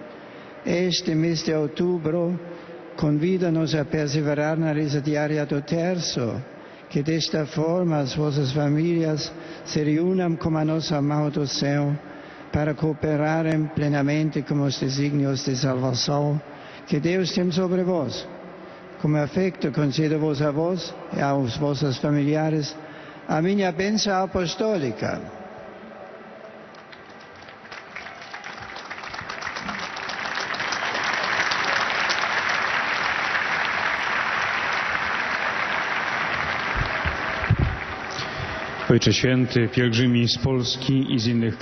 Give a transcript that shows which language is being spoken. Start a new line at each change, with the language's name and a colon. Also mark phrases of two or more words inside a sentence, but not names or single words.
Portuguese: Este mês de outubro convida-nos a perseverar na reza diária do terço, que desta forma as vossas famílias se reúnam com a nossa mão do céu para cooperarem plenamente com os desígnios de salvação que Deus tem sobre vós. Como afeto concedo-vos a vós e aos vossos familiares a minha bênção apostólica.
Polish: Ojcze Święty, pielgrzymi z Polski i z innych